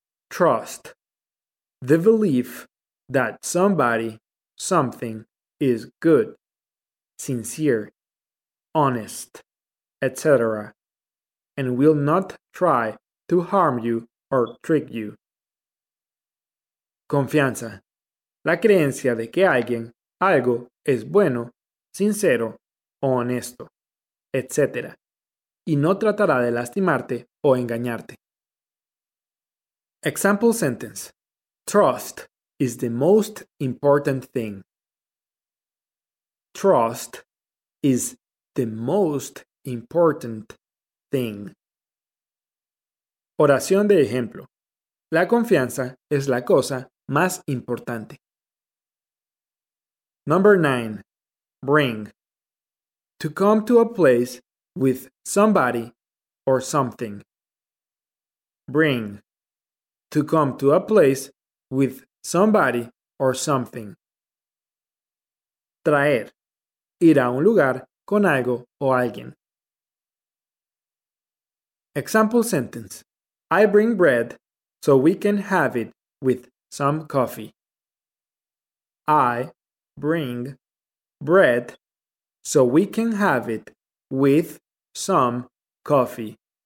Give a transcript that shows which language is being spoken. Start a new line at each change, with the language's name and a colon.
English: Trust. The belief that somebody, something is good, sincere, honest, etc. and will not try to harm you or trick you.
Spanish: Confianza. La creencia de que alguien, algo, es bueno, sincero o honesto, etc. y no tratará de lastimarte o engañarte.
English: Example sentence. Trust is the most important thing. Trust is the most important thing.
Spanish: Oración de ejemplo. La confianza es la cosa más importante.
English: Number 9. Bring. To come to a place with somebody or something. Bring. To come to a place with somebody or something.
Spanish: Traer. Ir a un lugar con algo o alguien.
English: Example sentence. I bring bread so we can have it with some coffee. I bring bread so we can have it with some coffee.